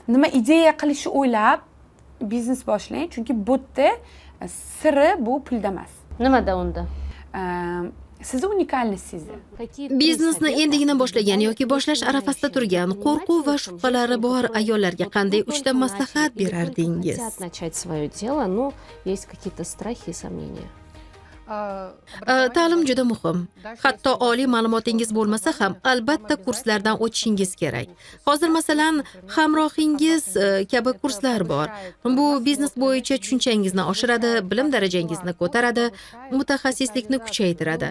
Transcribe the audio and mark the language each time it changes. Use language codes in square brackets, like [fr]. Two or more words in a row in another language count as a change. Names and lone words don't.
[uz] Nima ideya qilishni o'ylab biznes boshlang, chunki bu yerda siri bu pulda emas. Nimada unda? Siz unikallisingiz. Biznesni endigina boshlagan yoki boshlash arafasida turgan, qo'rquv va shubhalari bor ayollarga qanday 3 ta maslahat berardingiz? [ru] Хотят начать свое дело, но есть какие-то страхи и сомнения. [uz] Ta'lim juda muhim. Hatto oliy ma'lumotingiz bo'lmasa ham albatta kurslardan o'tishingiz kerak. Hozir masalan, hamrohingiz kabi kurslar bor. Bu biznes bo'yicha tushunchangizni oshiradi, bilim darajangizni ko'taradi, mutaxassislikni kuchaytiradi.